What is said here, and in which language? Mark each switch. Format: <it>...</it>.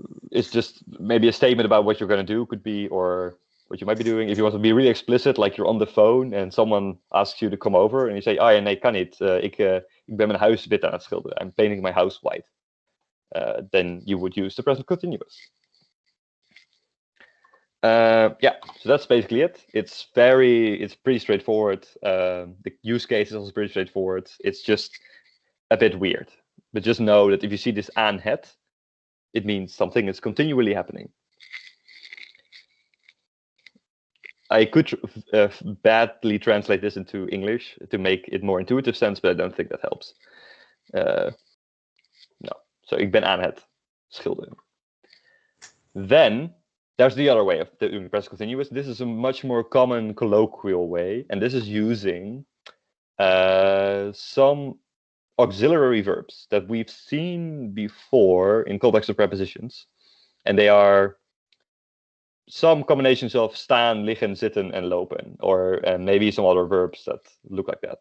<en>it's just maybe a statement about what you're going to do, could be, or what you might be doing. If you want to be really explicit, like you're on the phone and someone asks you to come over, and you say,</en> <nl>ja, nee, kan niet. Ik ben mijn huis wit aan het schilderen.</nl> <en>I'm painting my house white. Then you would use the present continuous. Yeah, so that's basically it. It's pretty straightforward. The use case is also pretty straightforward. It's just a bit weird. But just know that if you see this aan het, it means something is continually happening. I could badly translate this into English to make it more intuitive sense, but I don't think that helps. No.</en> <nl>So ik ben aan het schilderen.</nl> <en>Then there's the other way of doing present continuous. This is a much more common colloquial way, and this is using some auxiliary verbs that we've seen before in callbacks to prepositions. And they are some combinations of staan, liggen, zitten, and lopen, or maybe some other verbs that look like that.</en>